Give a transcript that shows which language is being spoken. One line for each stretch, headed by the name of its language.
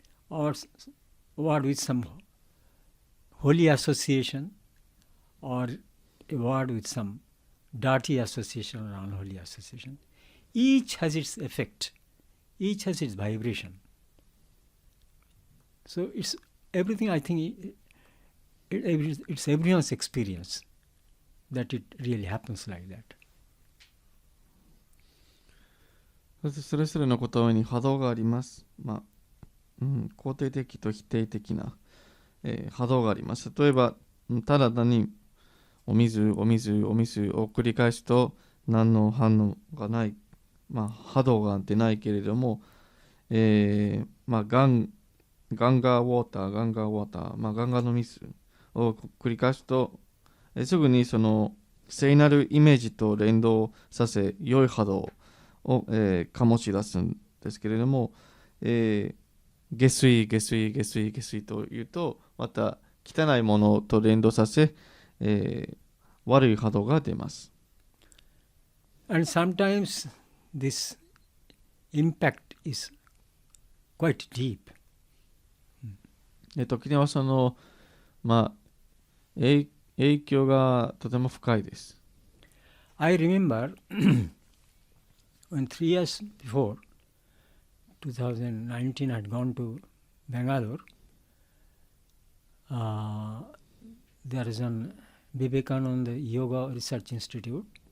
English: or word with some holy association, or a word with some dirty association or unholy association. Each has its effect, each has its vibration. So it's everything, I think it's everyone's experience that it really happens like that.
Japanese: それぞれの言葉に波動があります。肯定的と否定的な、波動があります。例えば、ただ単にお水を繰り返すと何の反応がない、波動が出ないけれども、ガンガーウォーター、ガンガーの水を繰り返すと、すぐにその聖なるイメージと連動させ、良い波動を、醸し出すんですけれども、下水というと、また汚いものと連動させ、悪い波動が出ます。
English: And sometimes this impact is quite deep.
Japanese: で時にはその、影響がとても深いです。
English: I remember when 3 years before, 2019, I had gone to Bangalore. There is an Vivekananda Yoga Research Institute.